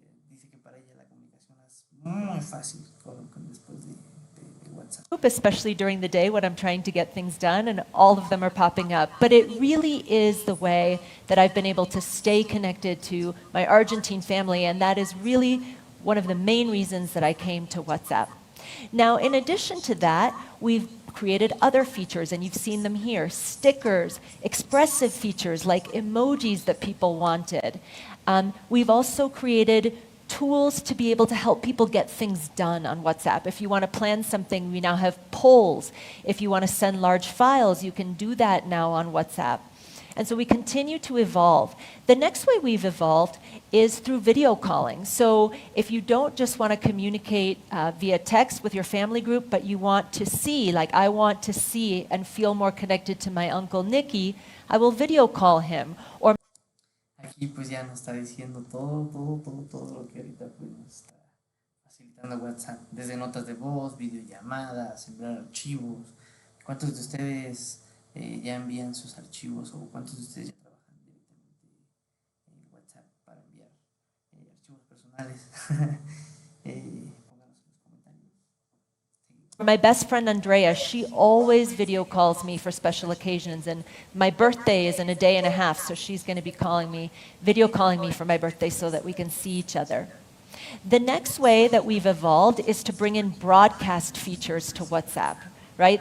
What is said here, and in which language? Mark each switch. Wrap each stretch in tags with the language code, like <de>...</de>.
<es>Dice que para ella la comunicación es muy fácil después de WhatsApp.</es> <en>Especially during the day when I'm trying to get things done, and all of them are popping up. But it really is the way that I've been able to stay connected to my Argentine family, and that is really one of the main reasons that I came to WhatsApp. Now, in addition to that, we've created other features, and you've seen them here. Stickers, expressive features like emojis that people wanted. We've also created tools to be able to help people get things done on WhatsApp. If you want to plan something, we now have polls. If you want to send large files, you can do that now on WhatsApp. And so we continue to evolve. The next way we've evolved is through video calling. So if you don't just want to communicate via text with your family group, but you want to see, like I want to see and feel more connected to my Uncle Nicky, I will video call him. Or</en> <es>Aquí pues ya nos está diciendo todo lo que ahorita pues nos está facilitando WhatsApp. Desde notas de voz, videollamadas, enviar archivos. ¿Cuántos de ustedes ya envían sus archivos o cuántos de ustedes ya trabajan directamente en WhatsApp para enviar archivos personales? Pónganos en los comentarios.</es> <en>my best friend Andrea, she always video calls me for special occasions, and my birthday is in a day and a half, so she's going to be video calling me for my birthday so that we can see each other. The next way that we've evolved is to bring in broadcast features to WhatsApp, right?</en>